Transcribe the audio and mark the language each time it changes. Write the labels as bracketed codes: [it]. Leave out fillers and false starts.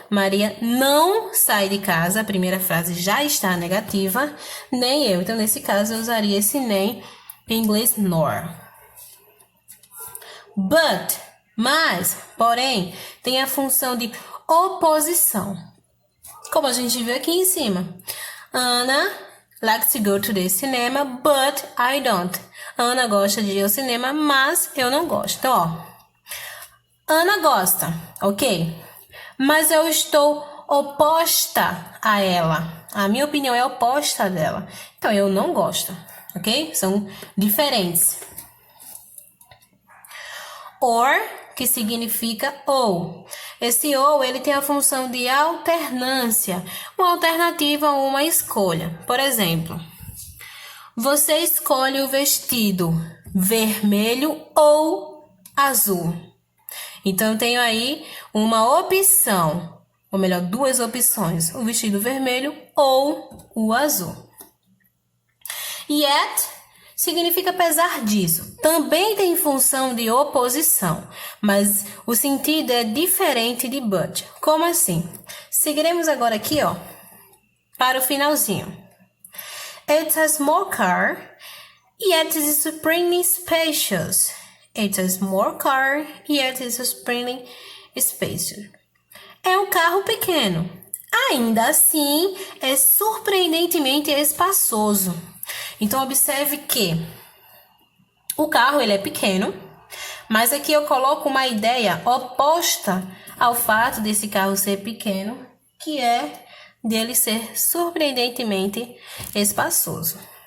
[pt] Maria não sai de casa. A primeira frase já está negativa, nem eu. Então, nesse caso, eu usaria esse nem em inglês nor. But, mas, porém, tem a função de oposição. Como a gente viu aqui em cima. [en] Ana likes to go to the cinema, but I don't. [pt] Ana gosta de ir ao cinema, mas eu não gosto. Então, ó. Ana gosta, ok? Mas eu estou oposta a ela. A minha opinião é oposta dela. Então, eu não gosto, ok? São diferentes. Or, que significa ou. Esse ou, ele tem a função de alternância. Uma alternativa ou uma escolha. Por exemplo, você escolhe o vestido vermelho ou azul. Então, eu tenho aí uma opção, ou melhor, duas opções, o vestido vermelho ou o azul. Yet significa apesar disso. Também tem função de oposição, mas o sentido é diferente de but. Como assim? Seguiremos agora aqui, ó, para o finalzinho. [en] It's a small car, yet it is supremely spacious. It's a small car, yet it's supremely spacious. [pt] É um carro pequeno. Ainda assim, é surpreendentemente espaçoso. Então, observe que o carro ele é pequeno, mas aqui eu coloco uma ideia oposta ao fato desse carro ser pequeno, que é dele ser surpreendentemente espaçoso.